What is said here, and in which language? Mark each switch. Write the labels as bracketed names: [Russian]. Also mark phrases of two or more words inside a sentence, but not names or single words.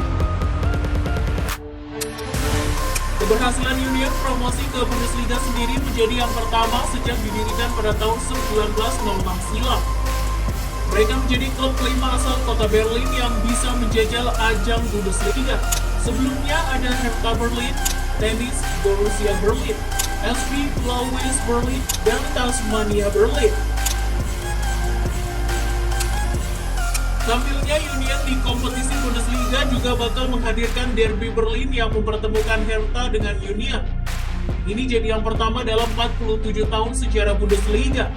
[Indonesian] Keberhasilan Union promosi ke Bundesliga sendiri menjadi yang pertama sejak didirikan pada tahun 1906 silam. Mereka menjadi klub kelima asal kota Berlin yang bisa menjajal ajang Bundesliga. Sebelumnya ada Hertha Berlin, Tennis Borussia Berlin, SV Blau-Weiß Berlin, dan Tasmania Berlin. Tampilnya Union di kompetisi Bundesliga juga bakal menghadirkan derby Berlin yang mempertemukan Hertha dengan Union. Ini jadi yang pertama dalam 47 tahun sejarah Bundesliga.